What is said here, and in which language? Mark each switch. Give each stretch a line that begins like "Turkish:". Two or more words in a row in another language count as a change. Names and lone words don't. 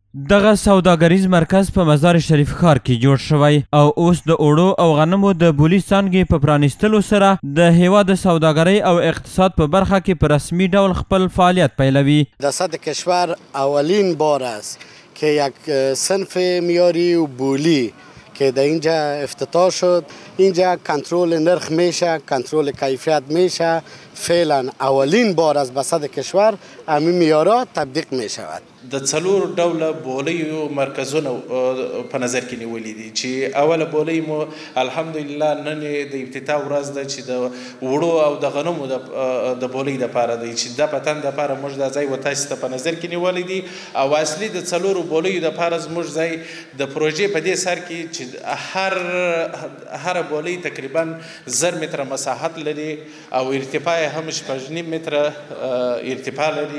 Pashto: دغه سوداګریز مرکز په مزار شریف ښار کې جوړ شوی او اوس د اوړو او غنمو د بولي څانګې په پرانیستلو سره د هیواد د سوداګرۍ او اقتصاد په برخه کې په رسمي ډول خپل فعالیت پیلوي.
Persian: در سطح کشور اولین بار است که یک صنف معیاری و بولی که در اینجا افتتاح شد. اینجا کنترل نرخ میشه، کنترل کیفیت میشه. فعلا اولین بار از بسط کشور همین معیارات تطبیق می شود.
Pashto: د څلور ډوله بولیو مرکزونه په نظر کې نیولي دي چې اوله بولۍ مو الحمدلله نن د افتتاح ورځ ده چې د وړو او د غنمو د بولۍ دپاره دی چې دا په تن دپاره موږ دا ځای و تاسو ته په نظر کې نیولی دي او اصلي د څلورو بولیو دپاره زموږ ځای د پروژې په دې سر کې چې هره بولۍ تقریبا 1000 متره مساحت لري او ارتفاع هم 6.5 متره ارتفاع لري.